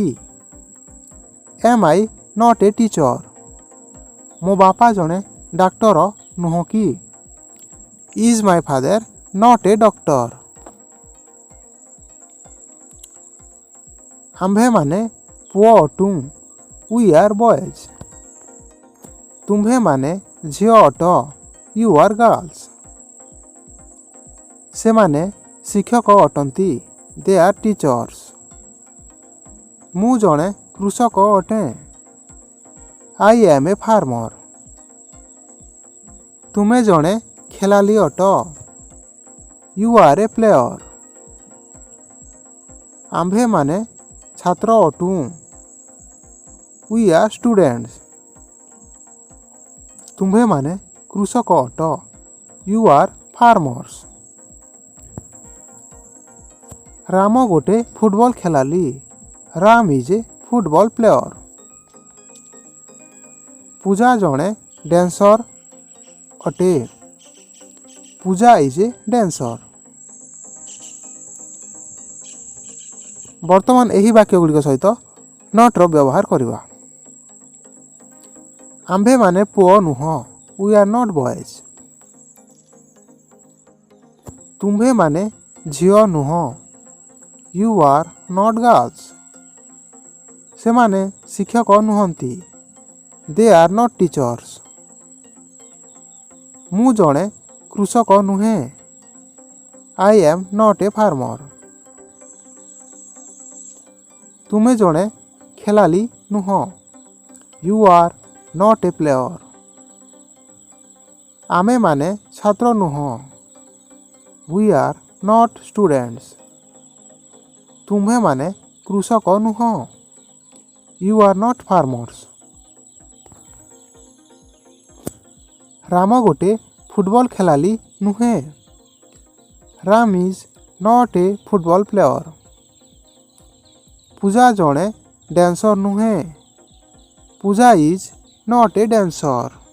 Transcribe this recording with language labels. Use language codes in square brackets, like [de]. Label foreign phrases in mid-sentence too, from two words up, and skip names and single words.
[en] Am I not a teacher. [or] ମୋ ବାପା ଜଣେ ଡାକ୍ତର ନୁହଁ କି? [en] Is my father not a doctor. [or] ଆମ୍ଭେମାନେ ପୁଅ ଅଟୁଁ। [en] We are boys. [or] ତୁମ୍ଭେମାନେ ଝିଅ ଅଟ। [en] You are girls. [or] ସେମାନେ ଶିକ୍ଷକ ଅଟନ୍ତି। [en] They are teachers. [or] ମୁଁ ଜଣେ କୃଷକ ଅଟେ। [en] I am a farmer. [or] ତୁମେ ଜଣେ ଖେଳାଳି ଅଟ। [en] You are a player. [or] ଆମ୍ଭେମାନେ ଛାତ୍ର ଅଟୁଁ। [en] We are students. [or] ତୁମ୍ଭେମାନେ କୃଷକ ଅଟ। [en] You are farmers. [or] ରାମ ଗୋଟେ ଫୁଟବଲ ଖେଳାଳି। [en] Ram is a football player. [or] ପୂଜା ଜଣେ ଡ୍ୟାନ୍ସର ଅଟେ। [en] Puja is a dancer. [or] ବର୍ତ୍ତମାନ ଏହି ବାକ୍ୟ ଗୁଡ଼ିକ ସହିତ ନଟ୍ର ବ୍ୟବହାର କରିବା। ଆମ୍ଭେମାନେ ପୁଅ ନୁହଁ। [en] We are not boys. [or] तुम्हेମାନେ ଝିଅ ନୁହଁ। [en] You are not girls. [or] ସେମାନେ ଶିକ୍ଷକ ନୁହନ୍ତି। [en] They are not teachers. [or] ମୁଁ ଜଣେ କୃଷକ ନୁହେଁ। [en] I am not a farmer. [or] ତୁମେ ଜଣେ ଖେଳାଳି ନୁହଁ। [en] You are not a player. [or] ଆମେମାନେ ଛାତ୍ର ନୁହଁ। [en] We are not students. [or] ତୁମ୍ଭେମାନେ କୃଷକ ନୁହଁ। [en] You are not farmers. [or] ରାମ ଗୋଟେ ଫୁଟବଲ ଖେଳାଳି ନୁହେଁ। [en] Ram is not a football player. [or] ପୂଜା ଜଣେ ଡ୍ୟାନ୍ସର ନୁହେଁ। [en] Puja is not a dancer.